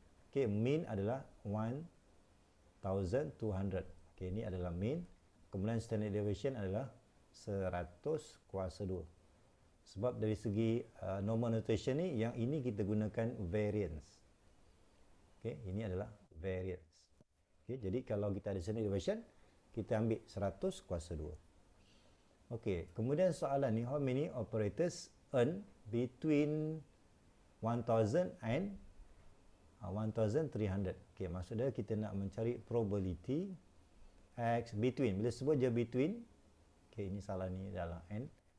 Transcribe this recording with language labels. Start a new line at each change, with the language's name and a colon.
Malay: Okey, mean adalah 1200. Okey, ini adalah mean. Kemudian standard deviation adalah 100 kuasa 2. Sebab dari segi normal notation ni, yang ini kita gunakan variance. Okey, ini adalah variance. Okey, jadi kalau kita ada standard deviation, kita ambil 100 kuasa 2. Okey, kemudian soalan ni,
English: how many operators earn between 1000 and 1300.
Malay: Okey, maksudnya kita nak mencari probability X between. Bila sebut je between, okey, ini salah ni adalah N.